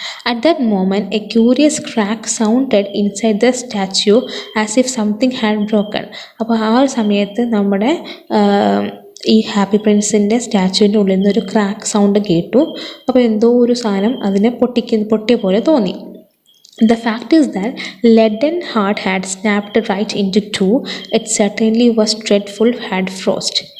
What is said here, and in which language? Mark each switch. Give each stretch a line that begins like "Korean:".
English: At that moment, a curious crack sounded inside the statue as if something had broken.
Malayalam: അപ്പോൾ ആ ഒരു സമയത്ത് നമ്മുടെ ഈ ഹാപ്പി പ്രിൻസിൻ്റെ സ്റ്റാച്ചുവിൻ്റെ ഉള്ളിൽ നിന്നൊരു ക്രാക്ക് സൗണ്ട് കേട്ടു. അപ്പോൾ എന്തോ ഒരു സാധനം അതിനെ പൊട്ടിയ പോലെ തോന്നി.
English: The fact is that leaden heart had snapped right into two. It certainly was dreadful had frost.